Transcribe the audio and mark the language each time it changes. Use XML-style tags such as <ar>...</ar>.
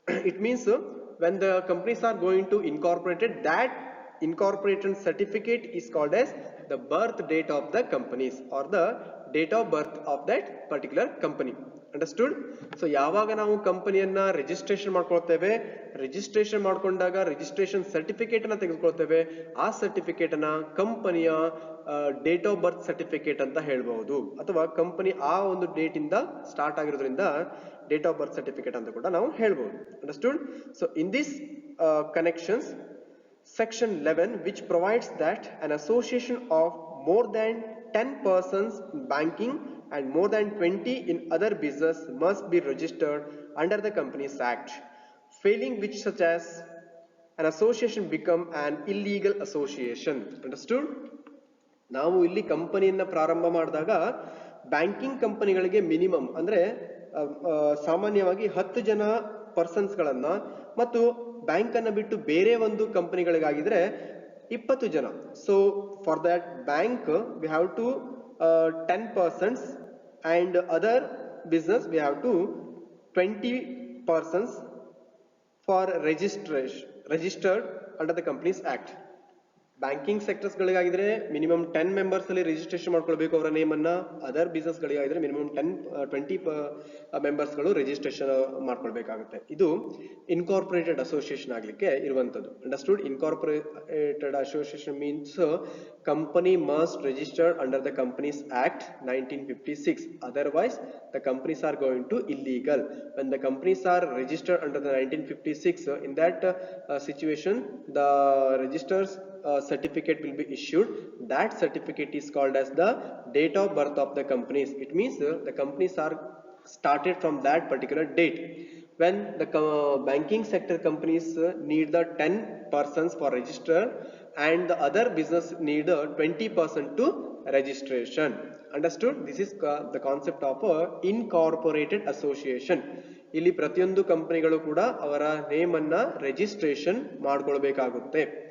<en>It means when the companies are going to incorporated, that incorporation certificate is called as the birth date of the companies or the date of birth of that particular company. Understood?</en> <kn>So ಯಾವಾಗ ನಾವು ಕಂಪನಿಯನ್ನ registration ಮಾಡ್ಕೊಳ್ತೇವೆ, registration ಮಾಡ್ಕೊಂಡಾಗ registration certificate ಅನ್ನ ತೆಗೆದುಕೊಳ್ತೇವೆ. ಆ certificate ಅನ್ನ ಕಂಪನಿಯ date of birth certificate ಅಂತ ಹೇಳ್ಬಹುದು, ಅಥವಾ ಕಂಪನಿ ಆ ಒಂದು ಡೇಟ್ ಇಂದ ಸ್ಟಾರ್ಟ್ ಆಗಿರೋದ್ರಿಂದ ಡೇಟ್ ಆಫ್ ಬರ್ತ್ ಸರ್ಟಿಫಿಕೇಟ್ ಅಂತ ಕೂಡ ನಾವು ಹೇಳ್ಬಹುದು. Understood?</kn> <en>So in this connections, Section 11, which provides that an association of more than 10 persons in banking and more than 20 in other business must be registered under the Companies Act, failing which such as an association become an illegal association. Understood?</en> <kn>ನಾವು ಇಲ್ಲಿ ಕಂಪನಿಯನ್ನ ಪ್ರಾರಂಭ ಮಾಡಿದಾಗ banking ಕಂಪನಿಗಳಿಗೆ minimum ಅಂದ್ರೆ ಸಾಮಾನ್ಯವಾಗಿ 10 ಜನ ಪರ್ಸನ್ಸ್ಗಳನ್ನ ಮತ್ತು ಬ್ಯಾಂಕ್ ಅನ್ನ ಬಿಟ್ಟು ಬೇರೆ ಒಂದು ಕಂಪನಿಗಳಿಗಾಗಿದ್ರೆ 20 ಜನ.</kn> <en>So for that bank we have to 10 persons and other business we have to 20 persons for registered under the Companies Act.</en> <kn>Banking sectors ಗಳಿಗಾಗಿದ್ರೆ minimum 10 members ಅಲ್ಲಿ ರಿಜಿಸ್ಟ್ರೇಷನ್ ಮಾಡ್ಕೊಳ್ಬೇಕು ಅವರ ನೇಮ್ ಅನ್ನ. ಅದರ್ ಬಿಸ್ನೆಸ್ ಗಳಿಗಾಗಿದ್ರೆ ಮಿನಿಮಮ್ 20 ಮೆಂಬರ್ಸ್ ಗಳು registration ಮಾಡ್ಕೊಳ್ಬೇಕಾಗುತ್ತೆ. ಇದು incorporated association ಆಗ್ಲಿಕ್ಕೆ ಇರುವಂತದ್ದು. Understood?</kn> <en>Incorporated association means company must registered under the companies act 1956. Otherwise the companies are going to illegal. When the companies are registered under the 1956, in that situation the registers certificate will be issued. That certificate is called as the date of birth of the companies. It means the companies are started from that particular date. When the banking sector companies need the 10 persons for register and the other business need 20% to registration. Understood? This is the concept of incorporated association.</en> <kn>ಇಲ್ಲಿ ಪ್ರತಿಯೊಂದು ಕಂಪನಿಗಳು ಕೂಡ ಅವರ name ಅನ್ನ registration ಮಾಡ್ಕೊಳ್ಬೇಕಾಗುತ್ತೆ.</kn>